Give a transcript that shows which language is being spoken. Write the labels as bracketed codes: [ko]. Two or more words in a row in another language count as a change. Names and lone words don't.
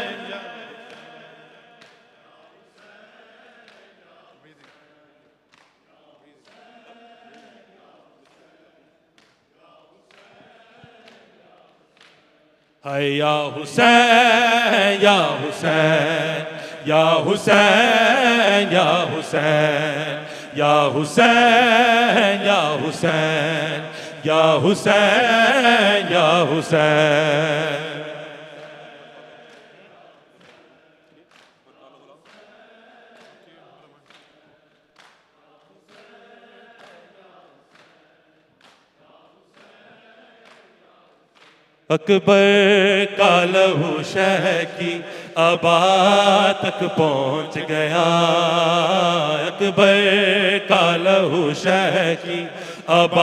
[ar] هاي يا حسين، يا حسين، يا حسين، يا حسين، يا حسين، يا حسين، يا حسين، يا حسين. [ur] اکبر کا لہو شہ کی عبا تک پہنچ گیا اکبر کا لہو شہ کی عبا